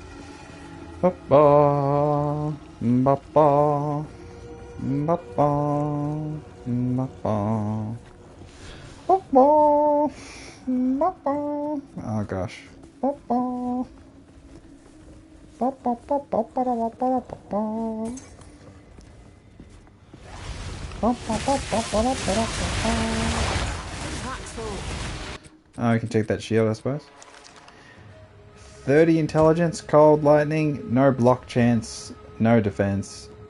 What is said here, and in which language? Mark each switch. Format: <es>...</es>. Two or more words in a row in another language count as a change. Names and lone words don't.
<en>Ba-ba, ba-ba, ba-ba, ba-ba, ba-ba, ba-ba. Oh gosh. Ba-ba. Ba-ba-ba-ba-ba-ba-ba-ba. Oh, you can take that shield, I suppose. 30 intelligence, cold lightning, no block chance, no defense.</en>